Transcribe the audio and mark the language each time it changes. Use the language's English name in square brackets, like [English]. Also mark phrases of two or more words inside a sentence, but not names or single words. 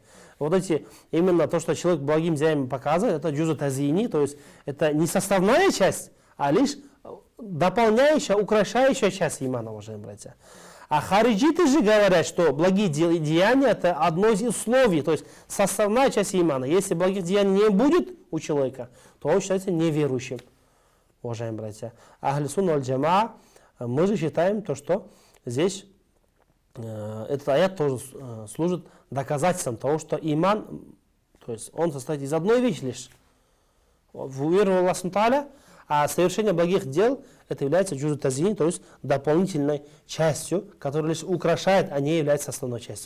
[Russian] Вот эти, именно то, что человек благим деянием показывает, это [Arabic] جزء تزييني, [Russian] то есть это не составная часть, а лишь дополняющая, украшающая часть имана, уважаемые братья. А хариджиты же говорят, что благие деяния это одно из условий, то есть составная часть имана. Если благих деяний не будет у человека, то он считается неверующим, уважаемые братья. [Arabic] أهل السنة والجماعة, [Russian] мы же считаем то, что здесь этот аят тоже служит доказательством того, что иман, то есть он состоит из одной вещи лишь. Уверовал [Arabic] الله تعالى, [Russian] а совершение благих дел это является [Arabic] جزء تزيين, [Russian] то есть дополнительной частью, которая лишь украшает, а не является основной частью.